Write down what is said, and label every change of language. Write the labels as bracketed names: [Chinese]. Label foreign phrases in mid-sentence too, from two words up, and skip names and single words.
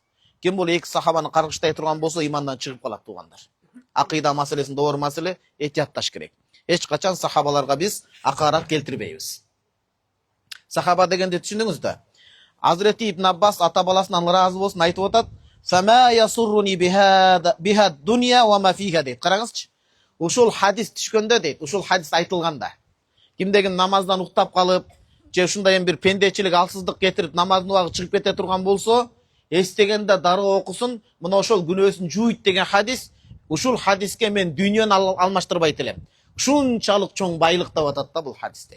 [Kyrgyz] Ким бул эки сахабаны каргыштай турган болсо имандан чыгып калат туугандар. Акыйда маселесин доор маселе, этиятташ керек. Эч качан сахабаларга биз акарат келтирбейбиз. Сахаба дегенди түшүндүңүз да. Азирети Ибн Аббас ата баласынан разы болсун айтып атат. [Arabic] فما يسرني بها الدنيا وما فيها дейт. [Kyrgyz] Караңызчы. Ушул хадис түшкөндө дейт, ушул хадис айтылганда. Кимдеген намаздан уктап калып, же ушундай бир пендечилик, алсыздык кетирип намаздын убагы чыгып кете турган болсо, эстегенде дароо окусун, мына ошол күнөөсүн жууйт деген хадис. Ушул хадиске мен дүйнөнү алмаштырбайт элем. Ушунчалык чоң байлык деп атат да бул хадисте.